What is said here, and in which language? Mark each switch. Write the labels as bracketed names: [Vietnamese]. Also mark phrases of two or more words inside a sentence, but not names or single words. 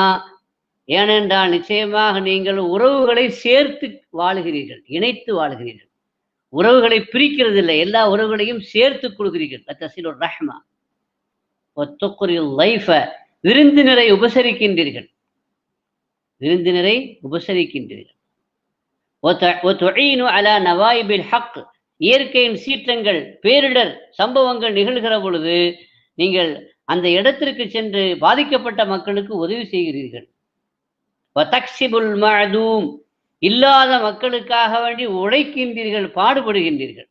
[Tamil] ஏனென்றால் நிச்சயமாக நீங்கள் உறவுகளை சேர்த்து வாழுகிறீர்கள். இணைத்து வாழுகிறீர்கள். உறவுகளை பிரிக்கிறது இல்லை. எல்லா உறவுகளையும் சேர்த்துக் கொள்கிறீர்கள். [Arabic] لتصل الرحم وتقري الضيف. [Tamil] விருந்தினரை உபசரிக்கின்றீர்கள். விருந்தினரை உபசரிக்கின்றீர்கள். [Arabic] وتعين على نوائب الحق. [Tamil] இயற்கையின் சீற்றங்கள், பேரிடர் சம்பவங்கள் நிகழ்கிற பொழுது நீங்கள் அந்த இடத்திற்கு சென்று பாதிக்கப்பட்ட மக்களுக்கு உதவி செய்கிறீர்கள். [Arabic] وتكسب المعدوم. [Tamil] இல்லாத மக்களுக்காக வேண்டி உழைக்கின்றீர்கள், பாடுபடுகின்றீர்கள்.